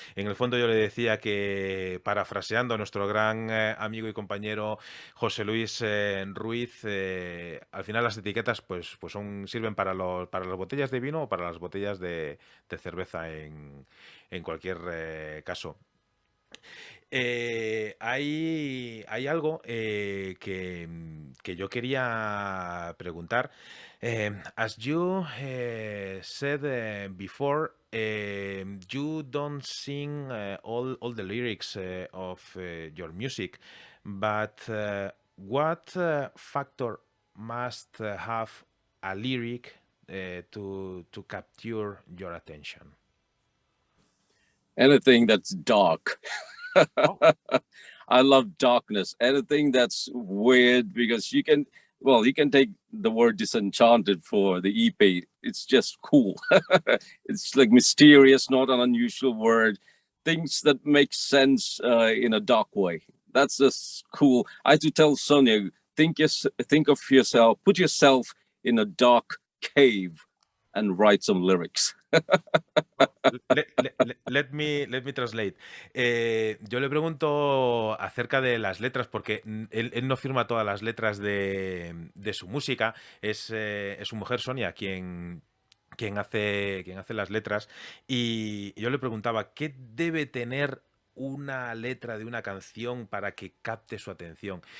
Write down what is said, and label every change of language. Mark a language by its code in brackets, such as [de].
[es] En el fondo yo le decía que, parafraseando a nuestro gran amigo y compañero José Luis Ruiz, al final las etiquetas sirven para las botellas de vino o para las botellas de cerveza en cualquier caso. Hay algo que yo quería preguntar. [en] As you said before, you don't sing all the lyrics of your music, but what factor must have a lyric to capture your attention? Anything that's dark. Oh. I love darkness. Anything that's weird, because you can take the word disenchanted for the EP. It's just cool. It's like mysterious, not an unusual word. Things that make sense in a dark way. That's just cool. I had to tell Sonia, think of yourself, put yourself in a dark cave and write some lyrics. Let me translate. [es] Yo le pregunto acerca de las letras, porque él no firma todas las letras de su música. Es su mujer Sonia quien hace las letras. Y yo le preguntaba, ¿qué debe tener una letra de una canción para que capte su atención?